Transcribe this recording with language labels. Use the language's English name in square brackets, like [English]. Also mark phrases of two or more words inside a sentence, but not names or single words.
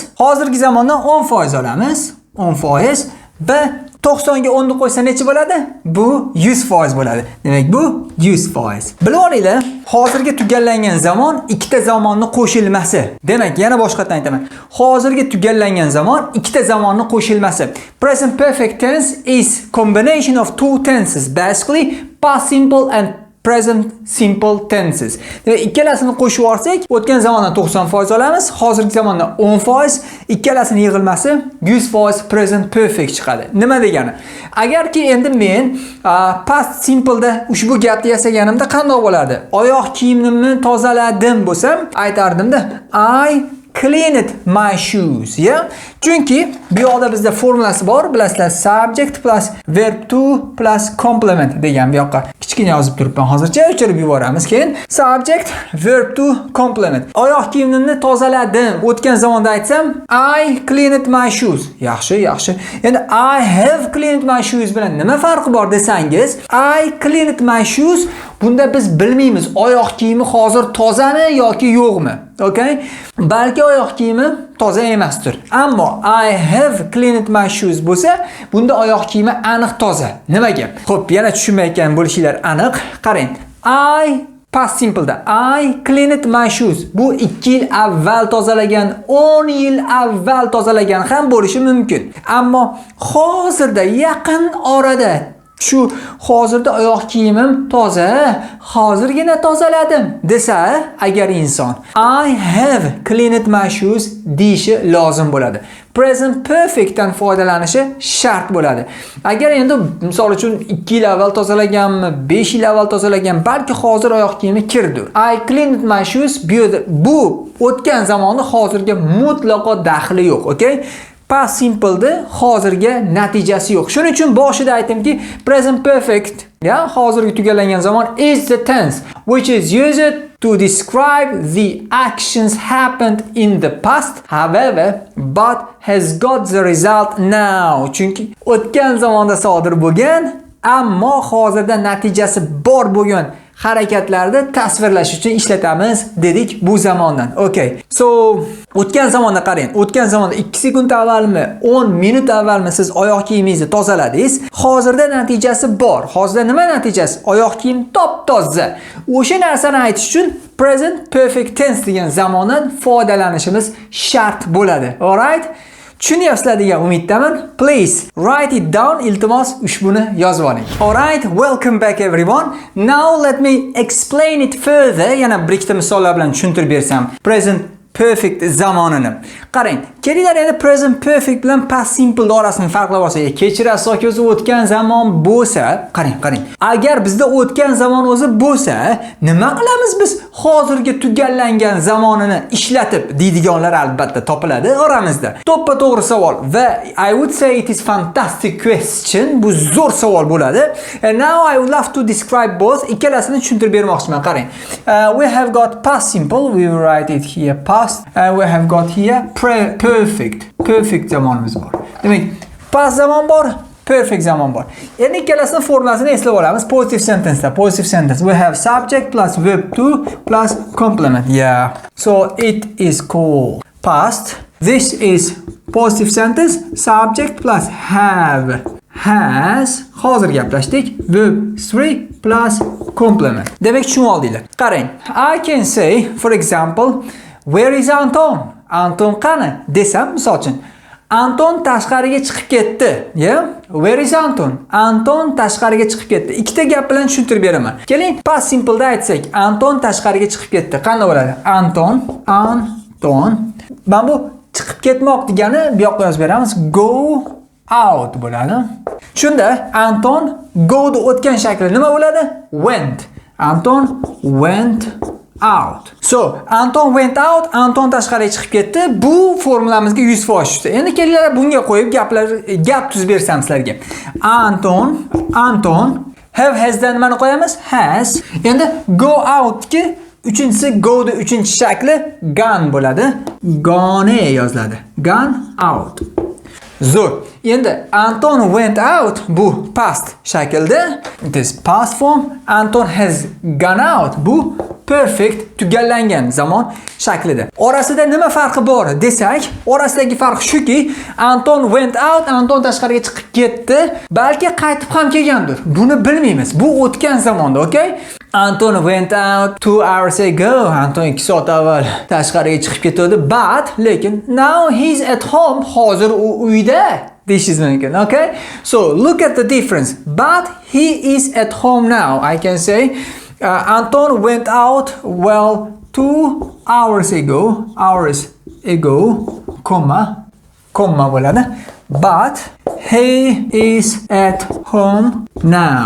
[Uzbek] Hozirgi zamondan 10% olamiz, 10%. Va 90 ga 10 ni qo'ysa necha bo'ladi? Bu 100% bo'ladi. Demak bu 100%. Bilib olinglar, hozirga tugallangan zamon ikkita zamonni qo'shilmasi. Demak, yana boshqatdan aytaman. Hozirga tugallangan zamon ikkita zamonni qo'shilmasi. [English] Present perfect tense is combination of two tenses, basically past simple and present simple tenses. [Uzbek] Demak, ikkalasini qo'shib olsak, o'tgan zamondan 90% olamiz, hozirgi zamondan 10%, ikkalasini yig'ilmasi 100% [English] present perfect [Uzbek] chiqadi. Nima degani? Agarki endi men [English] past simple [Uzbek] da ushbu gapni yasaganimda qanday bo'lardi? Oyoq kiyimimni tozaladim bo'lsam, aytardimda [English] I cleaned my shoes, yeah? [Uzbek] Chunki bu yoqda bizda formulasi bor, bilasizlar, [English] subject plus verb to plus complement [Uzbek] degan bu yoqqa kichkina yozib turibman. [English] Hozircha o'chirib yuboramiz. Keyin subject verb to complement. [Uzbek] Oyoq kiyimimni tozaladim. O'tgan zamonda aytsam, [English] I cleaned my shoes. [Uzbek] Yaxshi, yaxshi. Endi [English] I have cleaned my shoes [Uzbek] bilan nima farqi bor desangiz, [English] I cleaned my shoes [Uzbek] bunda biz bilmaymiz oyoq kiyimi hozir tozami yoki yo'qmi. Okay? Balki oyoq kiyimi toza emasdir. Ammo [English] I have cleaned my shoes [Uzbek] bo'lsa, bunda oyoq kiyimi aniq toza. Nimaga? Xo'p, yana tushunmayotgan bo'lishinglar aniq. Qarang. [English] I past simple da I cleaned my shoes. [Uzbek] Bu 2 yil avval tozalagan, 10 yil avval tozalagan ham bo'lishi mumkin. Ammo hozirda yaqin orada shu hozirda oyoq kiyimim toza, hozirgina tozaladim desa, agar inson [English] I have cleaned my shoes [Uzbek] deyishi lozim bo'ladi. [English] Present perfect [Uzbek] dan foydalanishi shart bo'ladi. Agar endi misol uchun 2 yil avval tozalaganmi, 5 yil avval tozalagan, balki hozir oyoq kiyimi kirdir. [English] I cleaned my shoes [Uzbek] bu o'tgan zamonni hozirga mutlaqo daxli yo'q, okay? [English] Past simple [Uzbek] da hozirga natijasi yo'q. Shuning uchun boshida aytdimki, [English] present perfect, [Uzbek] ya, hozirgi tugallangan zamon [English] is the tense which is used to describe the actions happened in the past, however, but has got the result now. [Uzbek] Chunki o'tgan zamonda sodir bo'lgan, ammo hozirda natijasi bor bo'lgan harakatlarni tasvirlash uchun ishlatamiz dedik bu zamondan. [English] Okay. [Uzbek] So, o'tgan zamonda qarang. O'tgan zamonda 2 sekund avvalmi, 10 minut avvalmi siz oyoq kiyimingizni tozaladingiz. Hozirda natijasi bor. Hozirda nima natijasi? Oyoq kiyim top-toza. O'sha narsani aytish uchun [English] present perfect tense [Uzbek] degan zamondan foydalanishimiz shart bo'ladi. [English] Alright? [Uzbek] Tushunyapsizlar degan umiddaman. [English] Please write it down. [Uzbek] Iltimos ushbuni yozib oling. [English] Alright, welcome back everyone. Now let me explain it further. [Uzbek] Yana bir ikkita misollar bilan tushuntirib bersam. [English] Present perfect [Uzbek] zamonini. Qarang, kelinglar endi [English] present perfect [Uzbek] bilan [English] past simple [Uzbek] orasini farqlab olsak, kechirasiz yoki o'zi o'tgan zamon bo'lsa, qarang. Agar bizda o'tgan zamon o'zi bo'lsa, nima qilamiz biz hozirgi tugallangan zamonini ishlatib deydiganlar albatta topiladi oramizda. To'ppa-to'g'ri savol va [English] I would say it is fantastic question. [Uzbek] Bu zo'r savol bo'ladi. [English] And now I would love to describe both. [Uzbek] Ikkalasini tushuntirib bermoqchiman. Qarang. [English] We have got past simple. We will write it here past. We have got here perfect. [Uzbek] Perfect zamonimiz bor. Demak, past zamon bor, perfect zamon bor. Endi ikkalasini formulasini eslab olamiz. [English] Positive sentence da. Positive sentence. We have subject plus verb to plus complement. Yeah. So it is called past. This is positive sentence. Subject plus have. Has. [Uzbek] Hozir gaplashdik. [English] Verb 3 plus complement. [Uzbek] Demak, tushunib oldinglar. Qarang. [English] I can say, for example, where is Anton? [Uzbek] Anton qani? Desam, misol uchun, Anton tashqariga chiqib ketdi. [English] Yeah? Where is Anton? [Uzbek] Anton tashqariga chiqib ketdi. Ikkita gap bilan tushuntirib beraman. Keling, [English] past simple [Uzbek] da aytsak, Anton tashqariga chiqib ketdi. Qanday bo'ladi? Anton. Mana bu chiqib ketmoq degani bu yoqqa yozib beramiz. [English] Go out bo'ladi. [Uzbek] Shunda Anton go da o'tgan shakli nima bo'ladi? [English] Went. Anton went out. So, Anton went out, [Uzbek] Anton tashqariga chiqib ketdi. Bu formulamizga 100% tushdi. Endi kelinglar bunga qo'yib gap tuzib bersam sizlarga. Anton [English] have has [Uzbek] dan nimani qo'yamiz? [English] Has. [Uzbek] Endi [English] go out [Uzbek] ki uchinchisi go da uchinchi shakli gone bo'ladi. Gone yoziladi. [English] Gone out. [Uzbek] Zo'r. Endi [English] Anton went out [Uzbek] bu past shaklda. [English] It is past form. Anton has gone out [Uzbek] bu perfect tugallangan zamon shaklida. Orasida nima farqi bor desak, orasidagi farq shuki, [English] Anton went out, [Uzbek] Anton tashqariga chiqib ketdi, balki qaytib ham kelgandir. Buni bilmaymiz. Bu o'tgan zamonda, okay? [English] Anton went out 2 hours ago. [Uzbek] Anton 2 soat avval tashqariga chiqib ketdi, [English] but lekin now he's at home. [Uzbek] Hozir u uyda. Deyishingiz mumkin, [English] okay? So, look at the difference. But he is at home now. I can say Anton went out 2 hours ago, comma bo'ladi. But he is at home now.